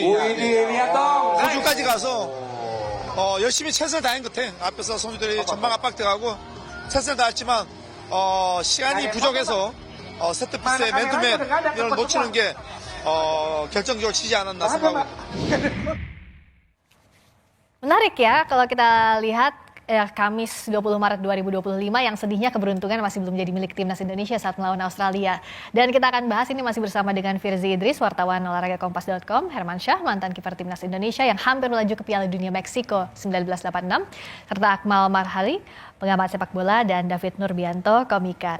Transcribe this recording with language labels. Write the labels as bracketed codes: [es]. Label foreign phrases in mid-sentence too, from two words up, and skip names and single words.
[id] lihat dong. [ko] 호주까지 가서 열심히 최선을 다한 것 같아. 앞에서 선수들이 전방 압박 들어가고 최선을 다했지만 시간이 부족해서 세트피스의 맨투맨 이런 놓치는 게 결정적으로 치지 않았나 생각하고. [id] Menarik ya kalau kita lihat Kamis 20 Maret 2025 yang sedihnya keberuntungan masih belum jadi milik timnas Indonesia saat melawan Australia. Dan kita akan bahas ini masih bersama dengan Firzi Idris, wartawan olahraga kompas.com, Herman Syah, mantan kiper timnas Indonesia yang hampir melaju ke Piala Dunia Meksiko 1986, serta Akmal Marhali, pengamat sepak bola, dan David Nurbianto, komika.